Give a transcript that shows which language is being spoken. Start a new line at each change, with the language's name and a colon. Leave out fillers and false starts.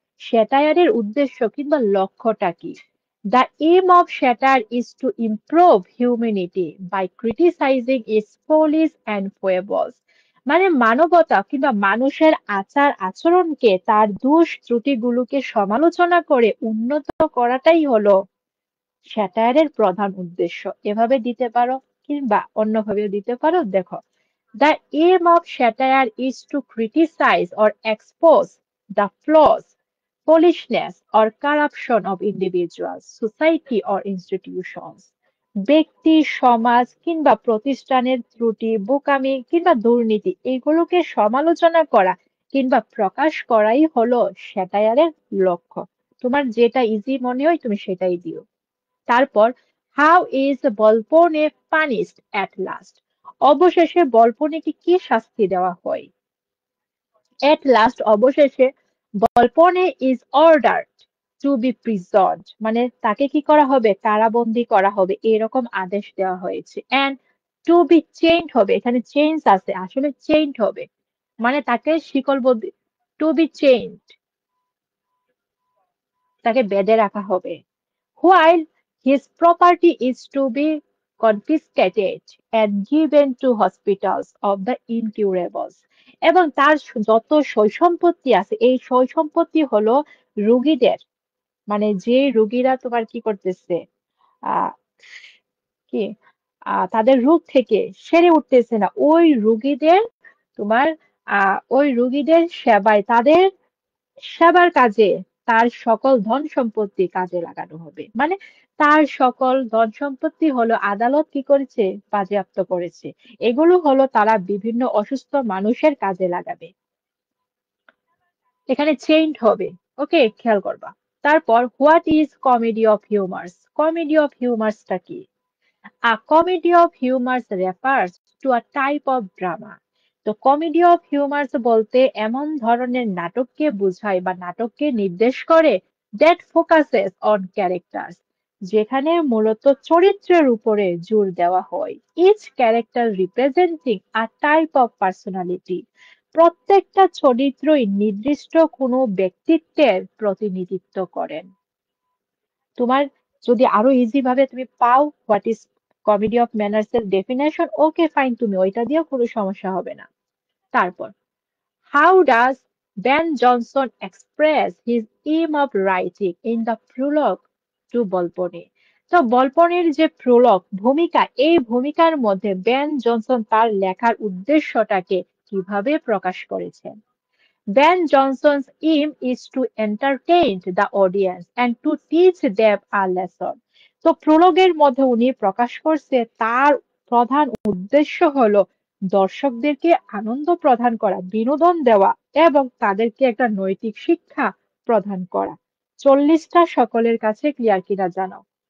Bangla: স্যাটায়ারের উদ্দেশ্য কিংবা লক্ষ্যটা কি?
English: The aim of satire is to improve humanity by criticizing its follies and foibles.
Bangla: মানে মানবতা কিংবা মানুষের আচার আচরণকে, তার দোষ ত্রুটিগুলোকে সমালোচনা করে উন্নত করাটাই হলো স্যাটায়ারের প্রধান উদ্দেশ্য। এভাবে দিতে পারো কিংবা অন্যভাবেও দিতে পারো।
English: দেখো, the aim of satire is to criticize or expose the flaws, foolishness, or corruption of individuals, society, or institutions.
Bangla: ব্যক্তি, সমাজ কিংবা প্রতিষ্ঠানের ত্রুটি, বোকামি কিংবা দুর্নীতি এগুলোকে সমালোচনা করা কিংবা প্রকাশ করাই হলো স্যাটায়ারের লক্ষ্য। তোমার যেটা ইজি মনে হয় তুমি সেটাই দিও। তারপর
English: How is Volpone punished at last?
Bangla: অবশেষে বলপনেকে কি শাস্তি দেওয়া হয়? এট লাস্ট অবশেষে
English: Volpone is ordered to be prisoned,
Bangla: মানে তাকে কি করা হবে, কারাবন্দী করা হবে, এরকম আদেশ দেওয়া হয়েছে।
English: and to be chained
Bangla: হবে, এখানে চেঞ্জ আছে, আসলে চেইনড হবে মানে তাকে শিকলবদ্ধ, টু বি চেইনড, তাকে বেঁধে রাখা হবে।
English: While his property is to be confiscated and given to hospitals of the incurables.
Bangla: এবং তার যত সয় সম্পত্তি আছে, এই সয় সম্পত্তি হলো রোগীদের, মানে যে রোগীরা তোমার কি করতেছে, আহ কি তাদের রোগ থেকে সেরে উঠতেছে না, ওই রোগীদের তোমার ওই রোগীদের সেবায়, তাদের সেবার কাজে তার সকল ধন সম্পত্তি কাজে লাগানো হবে। মানে তার সকল ধন সম্পত্তি হলো আদালত কি করেছে, বাজেয়াপ্ত করেছে। এগুলো হলো তারা বিভিন্ন অসুস্থ মানুষের কাজে লাগাবে। এখানে চেইনড হবে। ওকে, খেয়াল করবা। তারপর
English: What is comedy of humours? Comedy of হিউমার্সটা কি? A comedy of humor refers to a type of drama
Bangla: তো কমেডি অফ হিউমার্স বলতে এমন ধরনের নাটককে বোঝায় বা নাটককে নির্দেশ করে
English: that focuses on characters,
Bangla: যেখানে মূলত চরিত্রের উপরে জোর দেওয়া হয়।
English: each character representing a type of personality,
Bangla: প্রত্যেকটা চরিত্রই নির্দিষ্ট কোনো ব্যক্তিত্বের প্রতিনিধিত্ব করেন। তোমার যদি আরো ইজি ভাবে তুমি পাও
English: what is comedy of manners
Bangla: এর ডেফিনেশন, ওকে ফাইন, তুমি ওইটা দিয়েও কোনো সমস্যা হবে না।
English: তারপর, how does Ben Jonson express his aim of writing in the prologue to Volpone?
Bangla: তো বলপনের যে প্রলগ ভূমিকা, এই ভূমিকার মধ্যে বেন জনসন তার লেখার উদ্দেশ্যটাকে কিভাবে প্রকাশ করেছেন?
English: Ben Jonson's aim is to entertain the audience and to teach them a lesson.
Bangla: তো প্রলোগের মধ্যে উনি প্রকাশ করছে তার প্রধান উদ্দেশ্য হলো দর্শকদেরকে আনন্দ প্রদান করা, বিনোদন দেওয়া এবং তাদেরকে একটা নৈতিক শিক্ষা প্রদান করা। 40টা সকলের কাছে ক্লিয়ার কিনা জানাও।